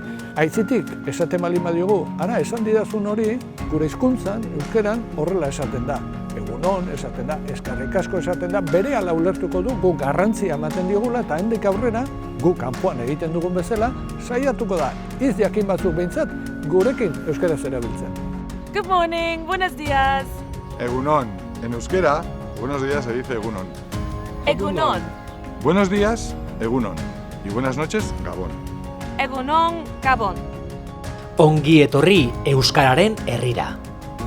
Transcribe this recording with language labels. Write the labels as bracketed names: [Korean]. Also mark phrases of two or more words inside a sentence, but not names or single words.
[Basque] Aitzitik esaten balin badiogu, ara esan didazun hori gure hizkuntzan euskaran horrela esaten da. Egunon esaten da, eskerrik asko esaten da, berehala ulertuko du guk garrantzia ematen diogula eta hendik aurrera guk kanpoan egiten dugun bezala saiatuko da hitz jakin batzuk behintzat gurekin euskaraz erabiltzen. [English] Good morning, [Spanish] buenos días. [Basque] Egunon. [Spanish] En euskera, buenos días se dice egunon. [Basque] Egunon. [Spanish] Buenos días, egunon. Y buenas noches, [Basque] gabon. Egunon, Gabon. Ongi etorri euskararen herrira.